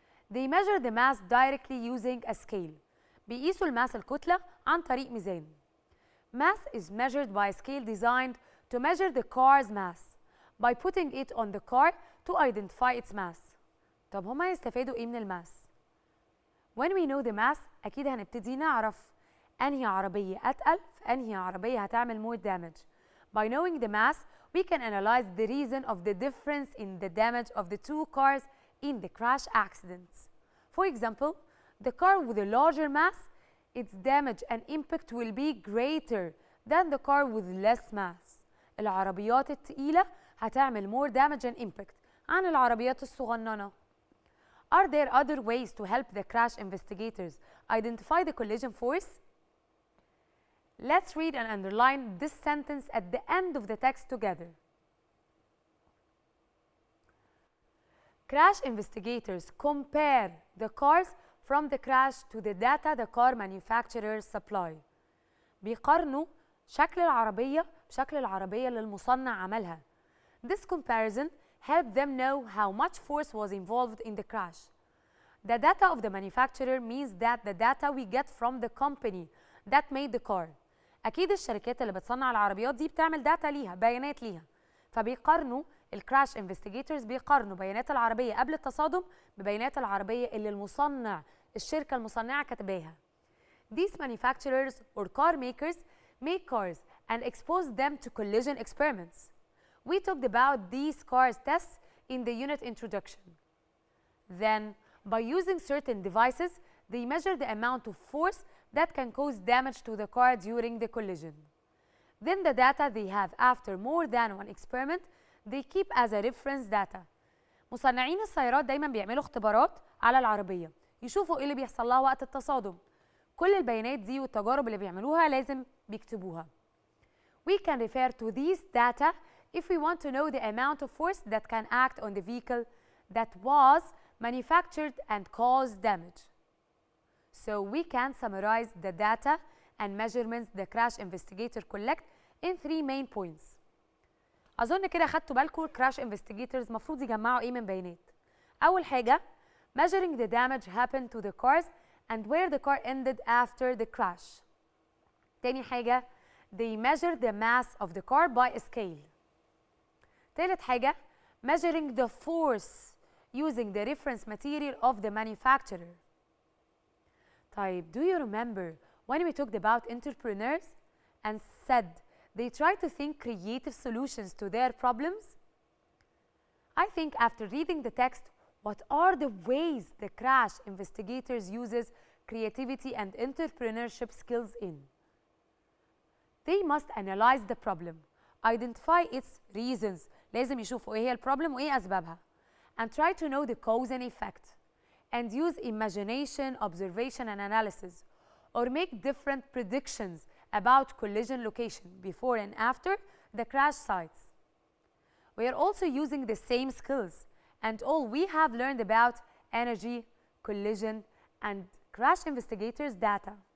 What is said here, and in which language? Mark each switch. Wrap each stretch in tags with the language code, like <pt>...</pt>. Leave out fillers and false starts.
<en>They measure the mass directly using a scale.</en> <ar>بيقيسوا الماس الكتلة عن طريق ميزان.</ar> <en>Mass is measured by a scale designed to measure the car's mass by putting it on the car to identify its mass.</en> <ar>طب هما يستفادوا ايه من الماس؟</ar> <en>When we know the mass</en> <ar>أكيد هنبتدي نعرف أنهي عربية أتقل في أنهي عربية هتعمل</ar> <en>more damage. By knowing the mass, we can analyze the reason of the difference in the damage of the two cars in the crash accidents. For example, the car with a larger mass, its damage and impact will be greater than the car with less mass.</en> <ar>العربيات التقيلة هتعمل</ar> <en>more damage and impact</en> <ar>عن العربيات الصغننة.</ar> <en>Are there other ways to help the crash investigators identify the collision force? Let's read and underline this sentence at the end of the text together. Crash investigators compare the cars from the crash to the data the car manufacturers supply.</en> <ar>بيقارنوا شكل العربية بشكل العربية اللي المصنع عملها.</ar> <en>This comparison helped them know how much force was involved in the crash. The data of the manufacturer means that the data we get from the company that made the car.</en> <ar>أكيد الشركات اللي بتصنع العربيات دي بتعمل داتا ليها، بيانات ليها. فبيقارنوا الكراش انفستيجيتورز بيقارنوا بيانات العربية قبل التصادم ببيانات العربية اللي المصنع الشركة المصنعة كاتباها.</ar> <en>These manufacturers or car makers make cars and expose them to collision experiments. We talked about these cars tests in the unit introduction. Then, by using certain devices, they measure the amount of force that can cause damage to the car during the collision. Then the data they have after more than one experiment, they keep as a reference data.</en> <ar>مصنعين السيارات دايما بيعملوا اختبارات على العربية، يشوفوا ايه اللي بيحصل لها وقت التصادم. كل البيانات دي والتجارب اللي بيعملوها لازم بيكتبوها.</ar> <en>We can refer to these data if we want to know the amount of force that can act on the vehicle that was manufactured and caused damage. So we can summarize the data and measurements the crash investigator collect in 3 main points.</en> <ar>أظن كده خدتوا بالكم</ar> <en>crash investigators</en> <ar>مفروض يجمعوا إيه من بيانات. أول حاجة</ar> <en>measuring the damage happened to the cars and where the car ended after the crash.</en> <ar>تاني حاجة</ar> <en>they measure the mass of the car by a scale.</en> <ar>تالت حاجة</ar> <en>measuring the force using the reference material of the manufacturer. طيب, do you remember when we talked about entrepreneurs and said they try to think creative solutions to their problems? I think after reading the text, what are the ways the crash investigators uses creativity and entrepreneurship skills in? They must analyze the problem, identify its reasons.</en> <ar>لازم يشوفوا ايه هي البروبلم وايه اسبابها.</ar> <en>And try to know the cause and effect. And use imagination, observation and analysis. Or make different predictions about collision location before and after the crash sites. We are also using the same skills and all we have learned about energy, collision and crash investigators data.</en>